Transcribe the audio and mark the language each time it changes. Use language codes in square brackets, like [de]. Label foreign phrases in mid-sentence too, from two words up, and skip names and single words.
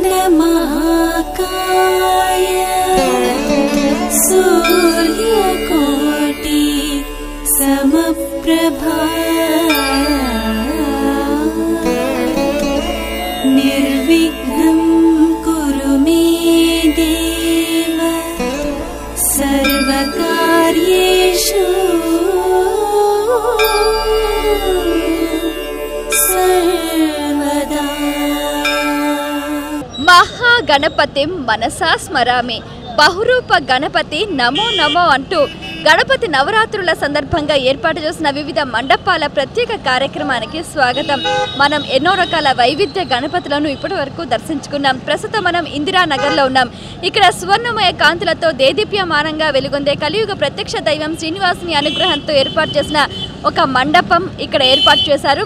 [sa] महाकाय सूर्यकोटि समप्रभा निर्विघ्नं कुरु मे देव सर्वकार्येषु सर्वदा। महागणपतिं मनसा स्मरामि [te] బహురూప గణపతి నమో నమో అంటూ గణపతి నవరాత్రుల సందర్భంగా ఏర్పాటు చేసిన వివిధ మండపాల ప్రత్యేక కార్యక్రమానికి స్వాగతం. మనం ఎన్నో రకాల వైవిధ్య గణపతులను ఇప్పటి వరకు దర్శించుకున్నాం. ప్రస్తుతం మనం ఇందిరానగర్లో ఉన్నాం. ఇక్కడ సువర్ణమయ కాంతులతో దేదీప్యమానంగా వెలుగొందే కలియుగ ప్రత్యక్ష దైవం శ్రీనివాసుని అనుగ్రహంతో ఏర్పాటు చేసిన ఒక మండపం ఇక్కడ ఏర్పాటు చేశారు.